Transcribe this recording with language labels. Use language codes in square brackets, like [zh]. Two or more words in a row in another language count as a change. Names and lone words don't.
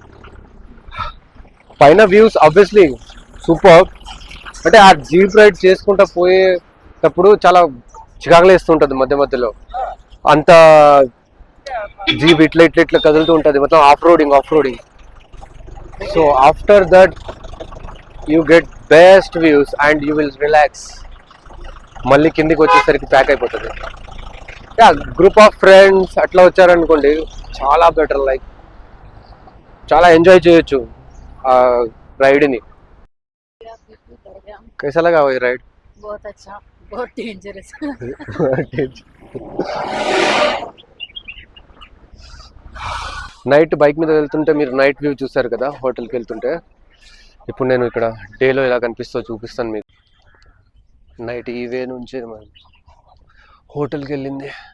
[te] పైన [en] views obviously super. [te] అంటే ఆ జీప్ రైడ్ చేసుకుంటా పోయేటప్పుడు చాలా చికాకులేస్తుంటుంది మధ్య మధ్యలో. అంత జీప్ ఇట్లా కదులుతూ ఉంటుంది, మొత్తం [en] off roading. so after that you get best views and you will relax. [te] మళ్ళీ కిందికి వచ్చేసరికి ప్యాక్ అయిపోతుంది. [en] group of friends [te] అట్లా వచ్చారనుకోండి చాలా బెటర్. లైక్ చాలా ఎంజాయ్ చేయొచ్చు ఆ రైడ్ని. [hi] कैसा लगा वो राइड? बहुत अच्छा, बहुत डेंजरस. [en] night bike [te] మీద వెళ్తుంటే మీరు [en] night view [te] చూసారు కదా హోటల్కి వెళ్తుంటే. ఇప్పుడు నేను ఇక్కడ డేలో ఎలా కనిపిస్తో చూపిస్తాను మీకు. నైట్ ఈ వే నుంచి మనం హోటల్కి వెళ్ళింది.